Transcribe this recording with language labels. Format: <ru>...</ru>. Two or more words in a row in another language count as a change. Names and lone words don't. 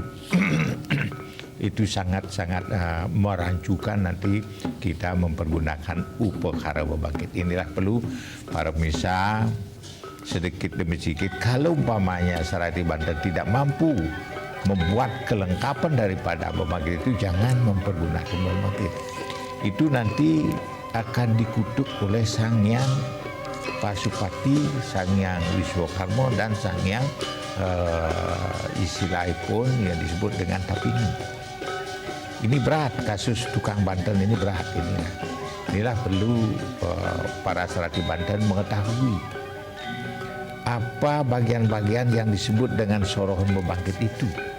<id>Itu sangat-sangat merancukan nanti kita mempergunakan upakara bebangkit. Inilah perlu para pemirsa sedikit demi sedikit kalau umpamanya Sarati Banten tidak mampu membuat kelengkapan daripada bebangkit itu jangan mempergunakan bebangkit. Itu nanti akan dikutuk oleh Sang Hyang Pasupati, Sang Hyang Wiswakarma dan Sang Hyang istilahnya pun yang disebut dengan Tapini. Ini berat, kasus tukang Banten ini berat. Inilah perlu para Sarati Banten mengetahui apa bagian-bagian yang disebut dengan sorohan bebangkit itu.</id>